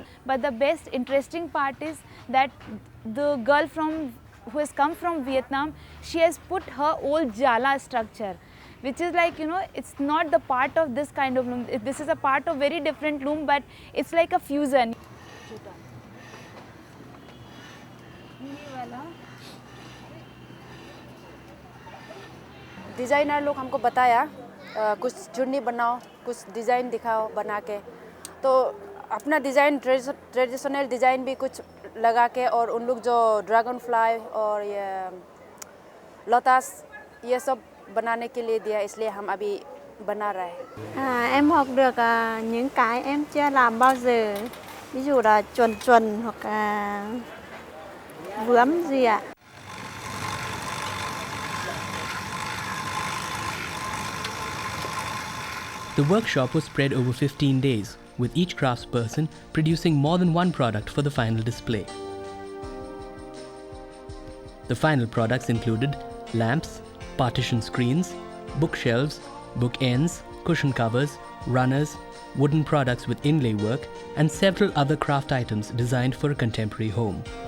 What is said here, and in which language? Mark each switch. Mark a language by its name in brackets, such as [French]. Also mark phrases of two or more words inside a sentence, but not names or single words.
[English] But the best interesting part is that the girl who has come from Vietnam, she has put her old jala structure, which is like, it's not the part of this kind of loom. This is a part of very different loom, but it's like a fusion. [Hindi] डिज़ाइनर लोग हमको बताया कुछ चुन्नी बनाओ, कुछ डिज़ाइन दिखाओ बना के, तो अपना डिज़ाइन [English] traditional design [Hindi] भी कुछ लगा के, और उन लोग जो [English] dragonfly [Hindi] और ये लोटस ये सब बनाने के लिए दिया, इसलिए हम अभी बना रहे हैं। [Vietnamese] Em học được những cái em chưa làm bao giờ, ví dụ là chuồn hoặc bướm gì ạ. [English] The workshop was spread over 15 days, with each craftsperson producing more than one product for the final display. The final products included lamps, partition screens, bookshelves, bookends, cushion covers, runners, wooden products with inlay work, and several other craft items designed for a contemporary home.